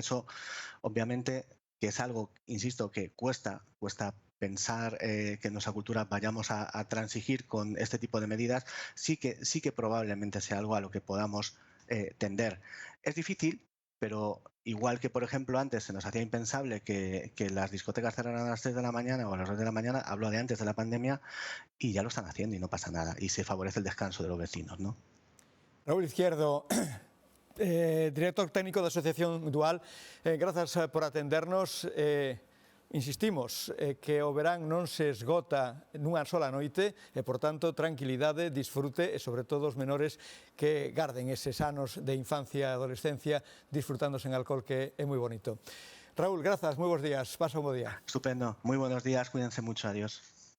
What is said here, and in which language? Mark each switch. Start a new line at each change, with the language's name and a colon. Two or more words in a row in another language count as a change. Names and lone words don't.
Spanish: Eso, obviamente, que es algo, insisto, que cuesta pensar que en nuestra cultura vayamos a transigir con este tipo de medidas, sí que probablemente sea algo a lo que podamos tender. Es difícil, pero igual que, por ejemplo, antes se nos hacía impensable que las discotecas cerraran a las 3 de la mañana o a las 2 de la mañana, hablo de antes de la pandemia, y ya lo están haciendo y no pasa nada, y se favorece el descanso de los vecinos, ¿no?
Galician: Raúl Izquierdo, director técnico da Asociación Dual, grazas por atendernos. Insistimos que o verán non se esgota nunha sola noite e, por tanto, tranquilidade, disfrute e, sobre todo, os menores que garden eses anos de infancia e adolescencia disfrutándose en alcohol, que é moi bonito. Raúl, grazas, moi bons días, pasa un bo día.
Spanish: Estupendo, muy buenos días, cuídense mucho, adiós.